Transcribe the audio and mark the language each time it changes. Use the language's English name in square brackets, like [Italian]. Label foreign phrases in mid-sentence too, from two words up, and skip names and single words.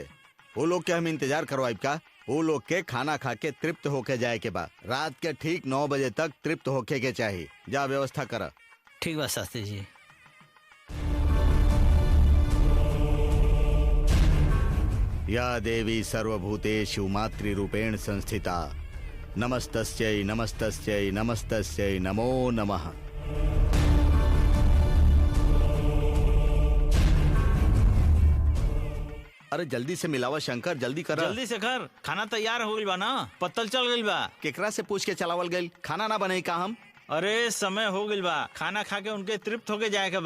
[Bhojpuri] वो लोग के हम इंतजार करवाइब का? वो लोग के खाना खा के तृप्त होके जाए के बाद रात के ठीक 9 बजे तक तृप्त होके के चाहिए। जा व्यवस्था करा। ठीक बा शास्त्री जी। [Sanskrit] या देवी सर्वभूतेषु मातृरूपेण संस्थिता नमस्तस्यै नमस्तस्यै नमस्तस्यै नमो नमः। [Bhojpuri] अरे जल्दी से मिलावा शंकर, जल्दी करा। जल्दी से कर, खाना तैयार हो गइल बा ना? पत्तल चल गइल बा। केकरा से पूछ के चलावल गइल? खाना ना बने का हम? अरे समय हो गइल बा, खाना खा के उनके तृप्त होके जाए के बा।